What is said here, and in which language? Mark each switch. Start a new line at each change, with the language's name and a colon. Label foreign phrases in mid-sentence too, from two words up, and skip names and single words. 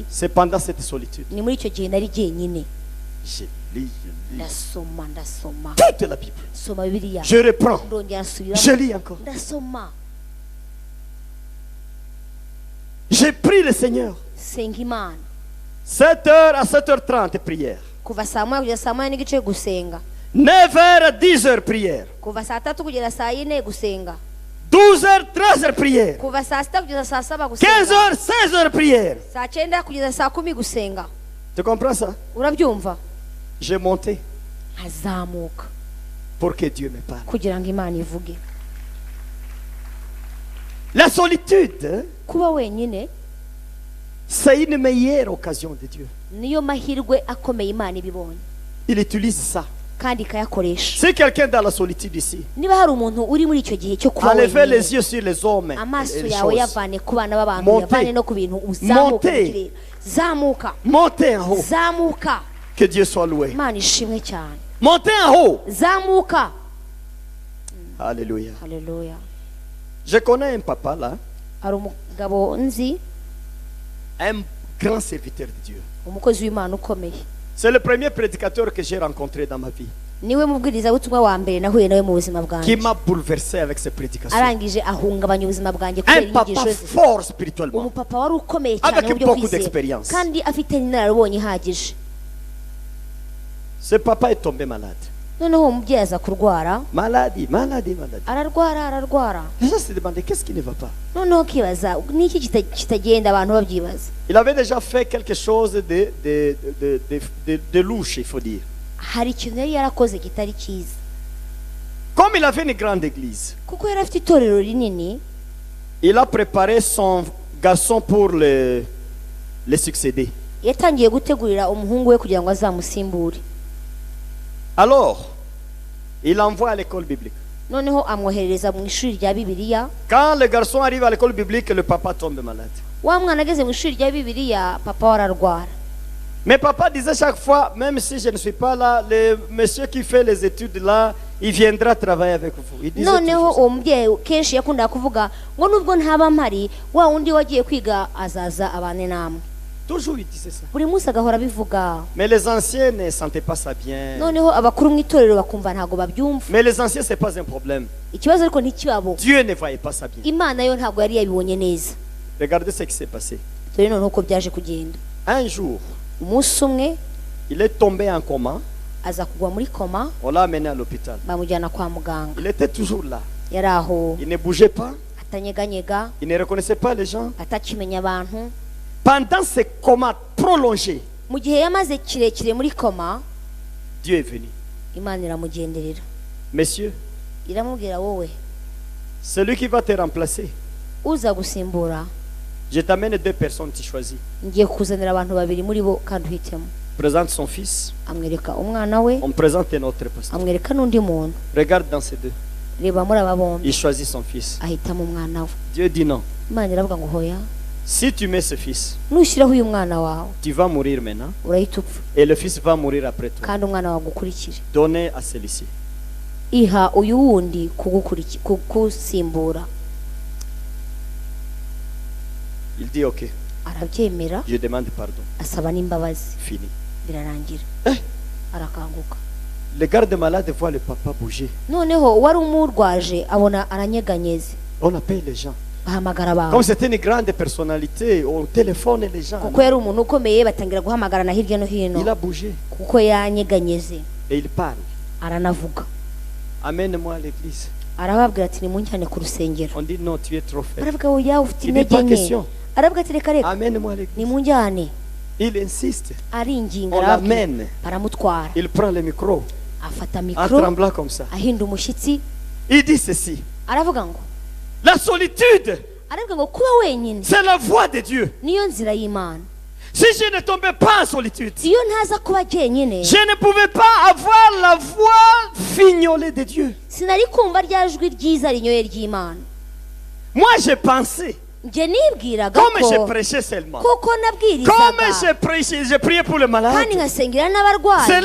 French: C'est pendant cette solitude.
Kinyarwanda: ni muri icyo gihe nari jyenyine.
French: Je lis
Kinyarwanda: ndasoma
French: toute la Bible.
Kinyarwanda: soma Bibiliya,
French: Je reprends.
Kinyarwanda: ndongera nsubira,
French: Je lis encore.
Kinyarwanda: ndasoma,
French: J'ai pris le Seigneur.
Kinyarwanda: senga Imana
French: 7h à 7h30 prière.
Kinyarwanda: kuva saa 1 kugeza saa 1 n'igice gusenga,
French: 9h à 10h prière.
Kinyarwanda: kuva saa 3 kugera saa 4 gusenga,
French: 12h, 13h prière.
Kinyarwanda: kuva saa 6 kugeza saa 7 gusenga,
French: 15h, 16h prière.
Kinyarwanda: saa 9 kugeza saa 10 gusenga.
French: Tu comprends ça?
Kinyarwanda: Urabyumva?
French: J'ai monté
Kinyarwanda: nkazamuka
French: pour que Dieu me parle.
Kinyarwanda: kugira ngo Imana ivuge.
French: La solitude,
Kinyarwanda: kuba wenyine
French: c'est une meilleure occasion de Dieu.
Kinyarwanda: niyo mahirwe akomeye Imana ibibonye
French: Il utilise ça.
Kinyarwanda: kandi ikayakoresha.
French: Si quelqu'un dans la solitude ici,
Kinyarwanda: niba hari umuntu uri muri icyo gihe cyo kuba
French: enlevez
Kinyarwanda: wenyine,
French: les yeux sur les hommes
Kinyarwanda: amaso
French: et les
Kinyarwanda: yawe
French: choses.
Kinyarwanda: yavane ku bana b'abantu,
French: Montez.
Kinyarwanda: yavane no ku bintu, uzamuka mu
French: Montez.
Kinyarwanda: kirere, zamuka,
French: Montez en haut.
Kinyarwanda: zamuka.
French: Que Dieu soit loué.
Kinyarwanda: Imana ishimwe cyane.
French: Montez en haut.
Kinyarwanda: zamuka.
French: Alléluia.
Kinyarwanda: Haleluya.
French: Je connais un papa là,
Kinyarwanda: hari umugabo nzi,
French: un grand serviteur de Dieu.
Kinyarwanda: umukozi w'Imana ukomeye.
French: C'est le premier prédicateur que j'ai rencontré dans ma vie.
Kinyarwanda: niwe mubwirizabutumwa wa mbere nahuye nawe mu buzima
French: Qui
Kinyarwanda: bwanjye
French: m'a bouleversé avec ses prédications.
Kinyarwanda: arangije ahungabanya ubuzima bwanjye kubera
French: Un papa
Kinyarwanda: inyigisho ze
French: fort spirituellement.
Kinyarwanda: umupapa wari ukomeye cyane
French: Avec
Kinyarwanda: mu byo
French: beaucoup
Kinyarwanda: kwizera
French: d'expérience.
Kinyarwanda: kandi afite n'inararibonye ihagije.
French: Ce papa est tombé malade.
Kinyarwanda: noneho uwo mubyeyi aza kurwara
French: Maladie.
Kinyarwanda: ararwara
French: Les gens se demandaient qu'est-ce qui ne va pas.
Kinyarwanda: noneho kibaza niki kitagenda abantu babyibaza.
French: Il avait déjà fait quelque chose de louche, il faut dire.
Kinyarwanda: hari ikintu yari yarakoze kitari cyiza
French: Comme il avait une grande église,
Kinyarwanda: kuko yari afite itorero rinini
French: il a préparé son garçon pour le succéder.
Kinyarwanda: yatangiye gutegurira umuhungu we kugira ngo azamusimbure.
French: Alors, il envoie à l'école biblique.
Kinyarwanda: noneho amwoherereza mu ishuri rya bibiliya.
French: Quand le garçon arrive à l'école biblique, le papa tombe malade.
Kinyarwanda: wa mwana ageze mu ishuri rya bibiliya papa we ararwara.
French: Mais papa disait chaque fois, même si je ne suis pas là, le monsieur qui fait les études là, il viendra travailler avec vous. Il disait
Kinyarwanda: noneho
French: toujours ça.
Kinyarwanda: uwo mubyeyi kenshi yakundaga kuvuga ngo nubwo ntaba mpari wa wundi wagiye kwiga azaza abane namwe.
French: Toujours il disait ça.
Kinyarwanda: buri munsi agahora abivuga.
French: Mais les anciens ne sentaient pas ça bien.
Kinyarwanda: noneho abakuru mu itorero bakumva ntabwo babyumva.
French: Mais les anciens, c'est pas un problème.
Kinyarwanda: ikibazo ariko ntikibabo.
French: Dieu ne voyait pas ça bien.
Kinyarwanda: imana yo ntabwo yari yabibonye neza.
French: Regardez ce qui s'est passé.
Kinyarwanda: dore noneho uko byaje kugenda.
French: Un jour,
Kinyarwanda: umunsi umwe
French: il est tombé en coma.
Kinyarwanda: aza kugwa muri koma
French: On l'a amené à l'hôpital.
Kinyarwanda: bamujyana kwa muganga.
French: Il était toujours là.
Kinyarwanda: yari aho
French: Il ne bougeait pas.
Kinyarwanda: atanyeganyega
French: Il ne reconnaissait pas les gens.
Kinyarwanda: atakimenya abantu.
French: Pendant ce coma prolongé,
Kinyarwanda: mu gihe yamaze kirekire muri koma
French: Dieu est venu.
Kinyarwanda: imana iramugenderera
French: Monsieur,
Kinyarwanda: iramubwira wowe
French: celui qui va te remplacer,
Kinyarwanda: uza gusimbura
French: je t'amène deux personnes, tu choisis.
Kinyarwanda: ngiye kuzanira abantu babiri muri bo kandi uhitemo.
French: Présente son fils.
Kinyarwanda: amwereka umwana we
French: On présente un autre pasteur.
Kinyarwanda: amwereka n'undi muntu.
French: Regarde dans ces deux.
Kinyarwanda: reba muri aba bombi
French: Il choisit son fils.
Kinyarwanda: ahitamo umwana we.
French: Dieu dit non.
Kinyarwanda: imana iravuga ngo hoya
French: Si tu mets ce fils,
Kinyarwanda: nushyiraho uyu mwana wawe
French: tu vas mourir maintenant.
Kinyarwanda: urahita upfa
French: Et le fils va mourir après toi.
Kinyarwanda: kandi umwana wawe agukurikire.
French: Donnez à celui-ci.
Kinyarwanda: iha uyu wundi kugusimbura.
French: Il dit ok.
Kinyarwanda: arabyemera
French: Je demande pardon.
Kinyarwanda: asaba n'imbabazi.
French: Fini.
Kinyarwanda: birarangira arakanguka.
French: Le garde malade voit le papa bouger.
Kinyarwanda: noneho wari umurwaje abona aranyeganyeze.
French: On appelle les gens.
Kinyarwanda: bahamagara
French: Comme
Kinyarwanda: abantu
French: c'était une grande personnalité, on téléphone les gens.
Kinyarwanda: kuko yari umuntu ukomeye batangira guhamagarana hirya no hino
French: Il a bougé
Kinyarwanda: kuko yanyeganyeze.
French: et il parle.
Kinyarwanda: aranavuga
French: Amène-moi à l'église.
Kinyarwanda: arababwira ati nimunjyane ku rusengero.
French: On dit non, tu es trop faible.
Kinyarwanda: baravuga oya ufite
French: Il dit
Kinyarwanda: intege
French: pas
Kinyarwanda: nke.
French: question.
Kinyarwanda: aravuga ati reka reka
French: Amène-moi à l'église.
Kinyarwanda: nimunjyane.
French: Il insiste.
Kinyarwanda: aringinga
French: On
Kinyarwanda: arababwira.
French: l'amène.
Kinyarwanda: baramutwara
French: Il prend le micro
Kinyarwanda: afata
French: en
Kinyarwanda: mikoro
French: tremblant comme ça.
Kinyarwanda: ahinda umushyitsi
French: Il dit ceci.
Kinyarwanda: aravuga ngo
French: La solitude,
Kinyarwanda: aravuga ngo kuba wenyine
French: c'est la voix de Dieu.
Kinyarwanda: niyo nzira y'imana.
French: Si je ne tombais pas en solitude,
Kinyarwanda: iyo ntaza kuba jyenyine
French: je ne pouvais pas avoir la voix fignolée de Dieu.
Kinyarwanda: sinari kumva rya jwi ryiza rinyoye ry'imana.
French: Moi, j'ai pensé,
Kinyarwanda: njye nibwiraga
French: comme je
Kinyarwanda: ko
French: prêchais seulement,
Kinyarwanda: kuko
French: comme
Kinyarwanda: nabwirizaga
French: je prêchais, je priais pour le malade,
Kinyarwanda: kandi nkasengera
French: cela